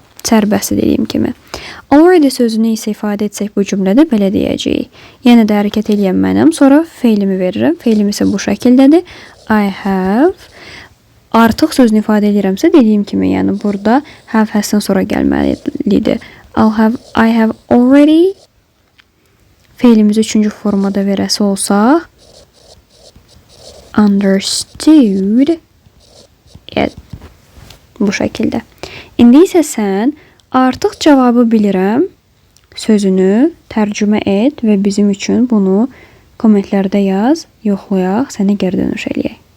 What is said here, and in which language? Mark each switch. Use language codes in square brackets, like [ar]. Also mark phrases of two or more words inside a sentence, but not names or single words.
[az] Sərbəst dediyim kimi. Already sözünü isə ifadə etsək bu cümlədə belə deyəcəyik. Yenə də hərəkət eləyən mənəm, sonra feilimi verirəm. Feilim isə bu şəkildədir. [en] I have. [az] Artıq sözünü ifadə edirəmsə dediyim kimi, yəni burada [en] have has'dan [az] sonra gəlməlidir. [en] I have already [az] feilimizi üçüncü formada verəsi olsaq [en] understood it. [az] Bu şəkildə. İndi isə sən artıq cavabı bilirəm sözünü tərcümə et və bizim üçün bunu kommentlərdə yaz, yoxlayaq, sənə geri dönüş eləyək.